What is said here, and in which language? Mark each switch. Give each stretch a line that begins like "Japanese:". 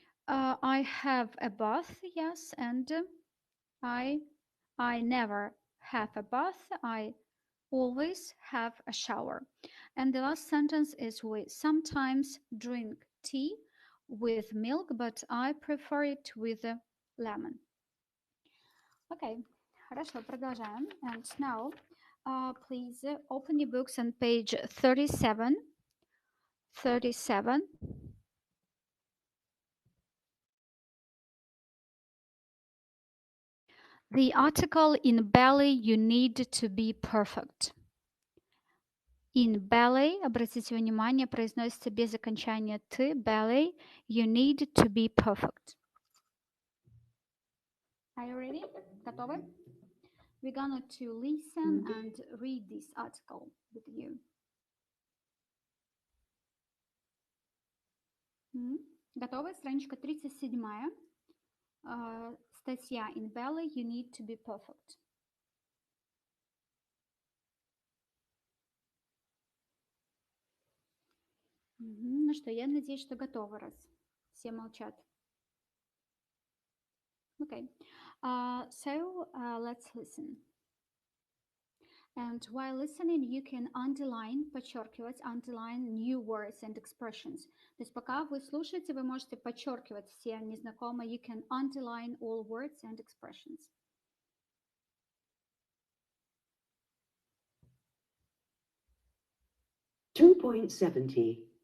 English: I have a bath, yes, and I never have a bath. I always have a shower. And the last sentence is we sometimes drink tea with milk, but I prefer it with lemon. Okay,
Russian: хорошо, продолжаем.
English: And now, please open your books on page 37. 37. The article in ballet, you need to be perfect. In ballet,
Russian: обратите внимание, произносится без окончания «ты».
English: Ballet, you need to be perfect. Are you ready?
Russian: Готовы?
English: We're going to listen and read this article with you.
Russian: Готовы? Страничка 37. Статья
English: In ballet, you need to be perfect.
Russian: Ну что, я надеюсь, что готовы, раз все молчат.
English: Okay, so let's listen. And while listening, you can underline,
Russian: подчеркивать,
English: underline new words and expressions.
Russian: То есть пока вы слушаете, вы можете подчеркивать все незнакомые.
English: You can underline all words and expressions. 2.70.